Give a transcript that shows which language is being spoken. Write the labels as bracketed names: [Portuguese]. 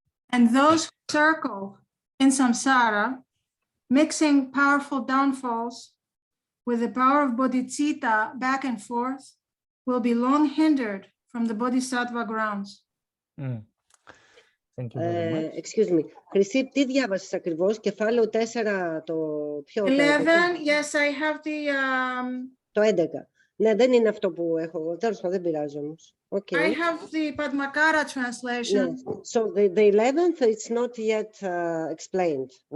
[English] And those who circle in samsara, mixing powerful downfalls with the power of bodhicitta back and forth, will be long hindered from the Bodhisattva grounds. Thank you very much. Excuse me. [Greek] Χρυσή, τι διάβασες ακριβώς? Κεφάλαιο 4, το ποιο? [English] 11, yes, I have the... [Greek] Το 11. Ναι, δεν είναι αυτό που έχω. Τέλος πάντων, δεν πειράζει όμως. [English] Okay. I have the Padmakara translation. Yes. So the 11th, it's not yet explained.